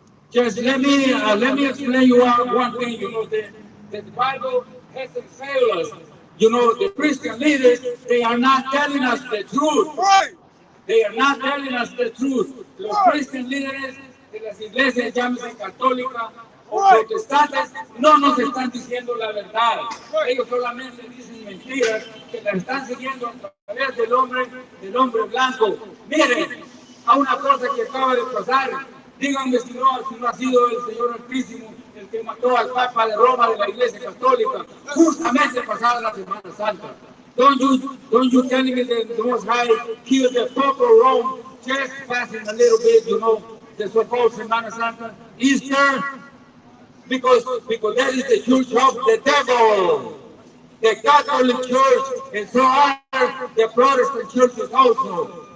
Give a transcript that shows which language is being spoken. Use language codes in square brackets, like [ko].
[en] Just let me explain you one thing. That the Bible hasn't failed us. The Christian leaders, they are not telling us the truth. They are not telling us the truth. [es] Los Christian líderes de las iglesias, llámese católicas o protestantes, no nos están diciendo la verdad. Ellos solamente dicen mentiras que las están siguiendo a través del hombre blanco. Miren, a una cosa que acaba de pasar, díganme si no ha sido el Señor Altísimo el que mató al Papa de Roma de la Iglesia Católica, justamente pasada la Semana Santa. [en] Don't you tell me that the Most High killed the Pope of Rome just passing a little bit, the so-called Semana Santa, Easter, because that is the church of the devil. The Catholic Church, and so are the Protestant churches also.